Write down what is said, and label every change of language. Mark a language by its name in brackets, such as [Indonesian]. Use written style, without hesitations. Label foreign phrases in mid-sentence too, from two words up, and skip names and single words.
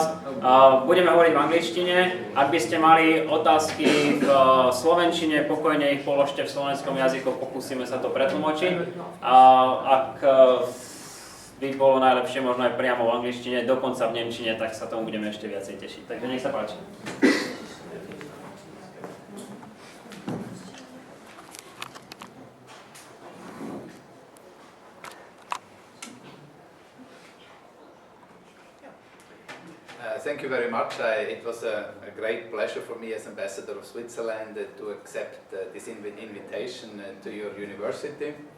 [Slovak] Budeme hovoriť v angličtine. Ak by ste mali otázky v slovenčine, pokojne ich položte v slovenskom jazyku, pokúsime sa to pretlmočiť. Ak by bolo najlepšie možno aj priamo v angličtine, dokonca v nemčine, tak sa tomu budeme ešte viacej tešiť. Takže nech sa páči. [English] Thank you very much. It was a great pleasure for me as ambassador of Switzerland to accept this invitation to your university.